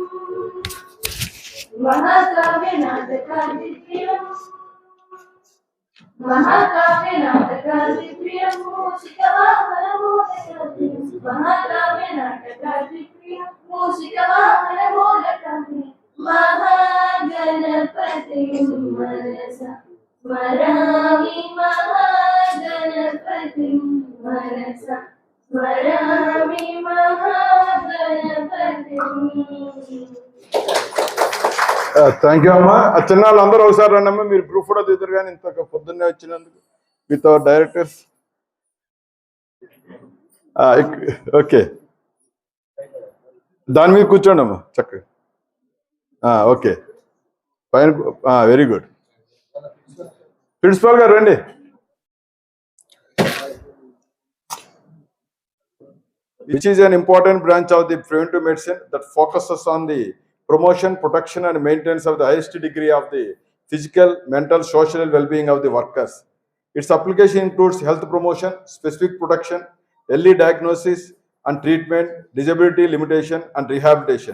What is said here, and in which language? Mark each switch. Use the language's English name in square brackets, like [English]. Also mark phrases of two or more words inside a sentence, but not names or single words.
[Sanskrit] महाकाव्यनाटकादिप्रियम् महाकाव्यनाटकादिप्रियं मूषिकवाहनमोदकादिप्रियं महाकाव्यनाटकादिप्रियं मूषिकवाहनमोदकादिप्रियं महागणपतिं मनसा स्मरामि महागणपतिं मनसा स्मरामि महागणपतिं [English] thank you [Telugu] అమ్మా. ఆ చిన్న వాళ్ళందరూ ఒకసారి రండి అమ్మా. మీరు [English] group photo [Telugu] దిగుతారు కానీ ఇంత పొద్దున్నే వచ్చినందుకు [English] with our directors. [Telugu] ఓకే, దాని మీద కూర్చోండి అమ్మా చక్కగా. ఓకే, పైన. [English] very good. [Telugu] ప్రిన్సిపాల్ గారు రండి. [English] Which is an important branch of the preventive medicine that focuses on the promotion, protection, and maintenance of the highest degree of the physical, mental, social well-being of the workers. Its application includes health promotion, specific protection, early diagnosis and treatment, disability limitation, and rehabilitation.